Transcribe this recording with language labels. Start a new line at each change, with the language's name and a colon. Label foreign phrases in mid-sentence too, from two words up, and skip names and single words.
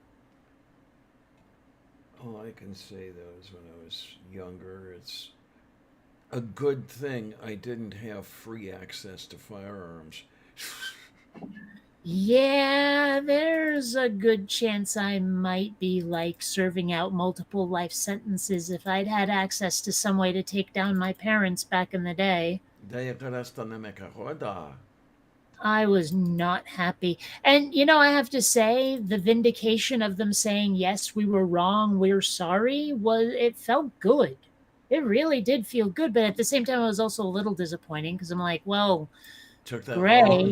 English: All I can say though is when I was younger, it's a good thing I didn't have free access to firearms. Yeah, there's a good chance I might be like serving out multiple life sentences if I'd had access to some way to take down my parents back in the day. Daya karasta na mekahoda. I was not happy. And, I have to say, the vindication of them saying, yes, we were wrong, we're sorry, it felt good. It really did feel good. But at the same time, it was also a little disappointing because I'm like, well, Took that long?